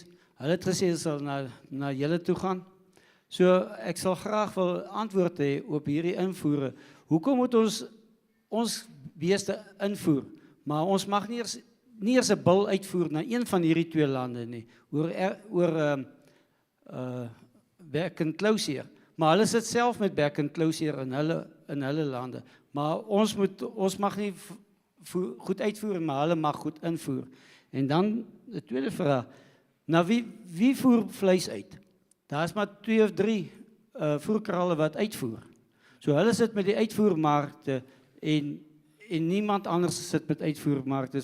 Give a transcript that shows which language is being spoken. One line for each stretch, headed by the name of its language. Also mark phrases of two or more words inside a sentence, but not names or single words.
Afrikaans: Hulle het gesê hulle sal na julle toe gaan. So ek sal graag wil antwoord hê op hierdie invoere. Hoekom moet ons beeste invoer, maar ons mag nie eers 'n bil uitvoer na een van hierdie twee lande nie, oor back and closure. Maar hulle sit self met back and closure in hulle lande. Maar ons mag nie goed uitvoer, maar hulle mag goed invoer. En dan die tweede vraag, nou wie voer vleis uit? Daar is maar 2 of 3 voerkrale wat uitvoer. So hulle sit met die uitvoermarkte en niemand anders sit met uitvoermarkte.